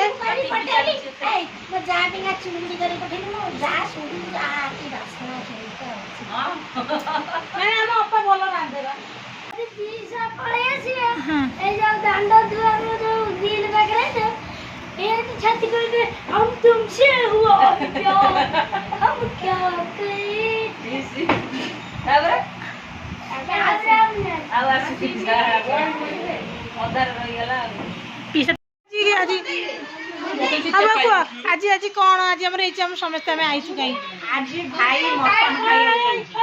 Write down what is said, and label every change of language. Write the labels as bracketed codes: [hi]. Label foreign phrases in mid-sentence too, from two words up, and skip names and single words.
[or] ମୋ ଯାହା ଟିକେ ଚୁଡ଼ି କରି ପଠେଇଲି ମୋ ଯାହା ଶୁଣି ଯାହା କି ବାସନା ସହିତ हां ନାଇଁ ଆମ ଅପା ଭଲ ରାନ୍ଧେବା ପିସା ପଳେଇ ଆସିବେ ଏଇ ଯୋଉ ଦାଣ୍ଡ ଦୁଆର ଯୋଉ ଗ୍ରିଲ ପାଖରେ ଏଠି ଛାତି କରିବେ [hi] हम तुमसे हुआ प्यार हम क्या करें [or] ତାପରେ अब ଆଉ ଆସିଛି ଅଧାର ରହିଗଲା ଆଜି ଆମ କୁହ ଆଜି କଣ ଆଜି ଆମର ହେଇଛି ଆମ ସମସ୍ତେ ଆମେ ଆଇଛୁ କାଇଁ ଆଜି ଭାଇ ମଟନ ଖାଇବାକୁ